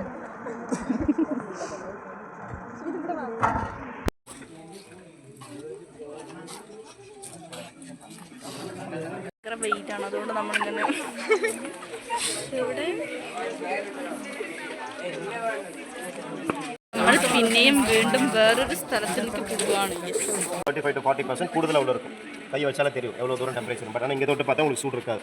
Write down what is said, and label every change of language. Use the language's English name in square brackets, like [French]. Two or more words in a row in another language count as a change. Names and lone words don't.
[Malayalam] ഭയങ്കര വെയിറ്റാണ്, അതുകൊണ്ട് നമ്മളിങ്ങനെ നമ്മൾ പിന്നെയും വീണ്ടും വേറൊരു സ്ഥലത്തിലേക്ക് പോവുകയാണ്. [Tamil] 35 to 40% കൂടുതൽ அவ்வளோ இருக்கும். கை வச்சாலே தெரியும் எவ்வளோ தூரம் டெம்பரேச்சர். பட் ஆனால் இங்கே தொட்டு பார்த்தா உங்களுக்கு சூடு இருக்காது.